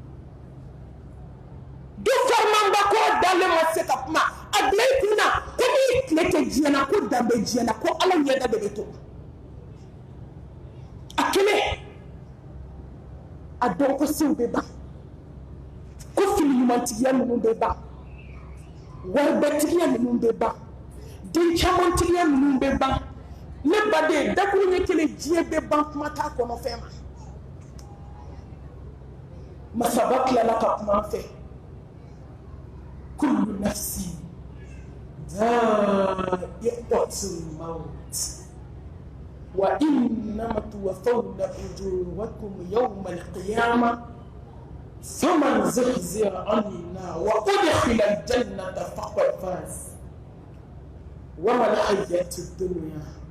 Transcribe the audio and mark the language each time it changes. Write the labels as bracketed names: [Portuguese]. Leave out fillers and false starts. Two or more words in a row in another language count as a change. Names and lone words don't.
[Bambara] du farmanbakɔrɔ dalen ma se ka kuma a bila i kunna ko n'i tile kɛ diɲɛ na ko danbe diɲɛ na ko ala ɲɛda de bɛ to a kelen a dɔn ko sew bɛ ban ko fili ɲumantigiya ninnu bɛ ban waribɛtigiya ninnu bɛ ban den camantigiya ninnu bɛ ban ne baden dakuru ɲɛ kelen diɲɛ bɛ ban kuma t'a kɔnɔ fɛn ma masaba tilala ka kuma an fɛ [Arabic] كل نفس ذائقة الموت وإنما توفون أجوركم يوم القيامة فمن زحزح عن النار وأدخل الجنة فقد فاز وما الحياة الدنيا